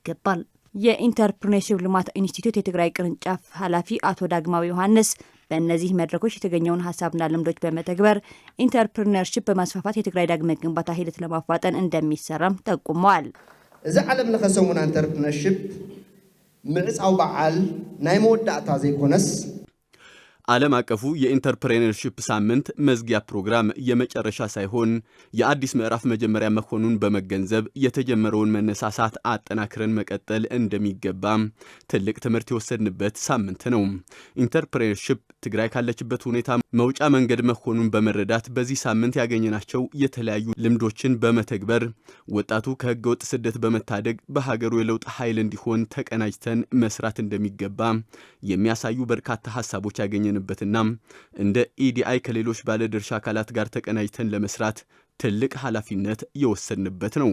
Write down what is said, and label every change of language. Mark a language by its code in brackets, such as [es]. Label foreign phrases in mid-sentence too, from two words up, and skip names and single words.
[am] የኢንተርፕሪነርሺፕ ልማት ኢንስቲትዩት የትግራይ ቅርንጫፍ ኃላፊ አቶ ዳግማዊ ዮሐንስ በእነዚህ መድረኮች የተገኘውን ሀሳብና ልምዶች በመተግበር ኢንተርፕሪነርሺፕ በማስፋፋት የትግራይ ዳግመ ግንባታ ሂደት ለማፋጠን እንደሚሰራም ጠቁመዋል። [ti] እዚ ዓለም ለኸሰሙና ኢንተርፕሪነርሺፕ ምዕጻው በዓል ናይ መወዳእታ ዘይኮነስ [am] ዓለም አቀፉ የኢንተርፕሬነርሺፕ ሳምንት መዝጊያ ፕሮግራም የመጨረሻ ሳይሆን የአዲስ ምዕራፍ መጀመሪያ መሆኑን በመገንዘብ የተጀመረውን መነሳሳት አጠናክረን መቀጠል እንደሚገባ ትልቅ ትምህርት የወሰድንበት ሳምንት ነው። ኢንተርፕሬነርሺፕ ትግራይ ካለችበት ሁኔታ መውጫ መንገድ መሆኑን በመረዳት በዚህ ሳምንት ያገኘናቸው የተለያዩ ልምዶችን በመተግበር ወጣቱ ከህገወጥ ስደት በመታደግ በሀገሩ የለውጥ ኃይል እንዲሆን ተቀናጅተን መስራት እንደሚገባ የሚያሳዩ በርካታ ሀሳቦች ያገኘንበትና እንደ ኢዲአይ ከሌሎች ባለድርሻ አካላት ጋር ተቀናጅተን ለመስራት ትልቅ ኃላፊነት የወሰንበት ነው።